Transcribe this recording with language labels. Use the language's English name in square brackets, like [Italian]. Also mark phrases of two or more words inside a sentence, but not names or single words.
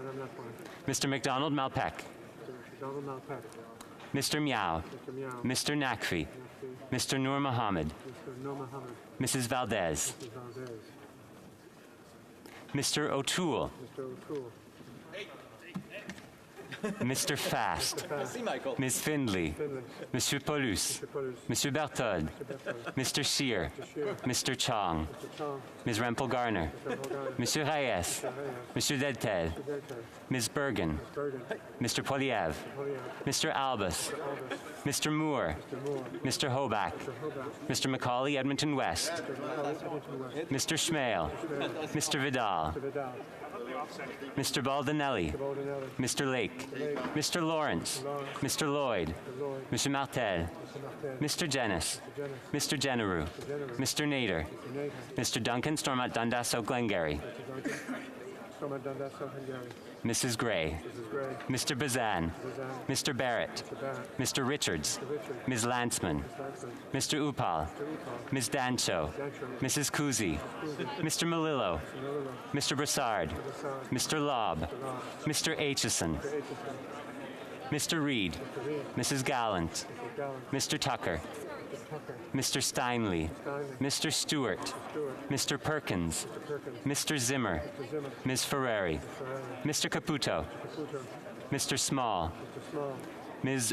[English] Mr. McDonald Malpec. Mr. Miao. Mr. Nakfi. Mr. Nur Mohammed. Mrs. Valdez. Mr. O'Toole. Mr. Fast. Ms. Findley. Monsieur Paulus. Monsieur Berthold. Mr. Scheer. Mr. Chong. Ms. Rempel Garner. Monsieur Reyes. Monsieur Deltel. Ms. Bergen. Mr. Poliev. Mr. Albus. Mr. Moore. Mr. Hoback. Mr. Macaulay, Edmonton West. Mr. Schmale. Mr. Vidal. Mr. Baldinelli. Mr. Lake. Mr. Lawrence. Mr. Lloyd. Mr. Martel. Mr. Jennis. Mr. Generu. Mr. Nader. Mr. Duncan, Stormont Dundas, South Glengarry. Mrs. Gray. Mr. Bazan. Mr. Barrett. Mr. Richards. Ms. Lantzman. Mr. Upal. Ms. Dancho. Mrs. Kuzi. Mr. Malillo. Mr. Brassard. Mr. Lobb. Mr. Aitchison. Mr. Reid, Mrs. Gallant, Mr. Tucker, Mr. Steinley, Mr. Stewart, Mr. Perkins, Mr. Zimmer, Ms. Ferrari, Mr. Caputo, Mr. Small, Ms.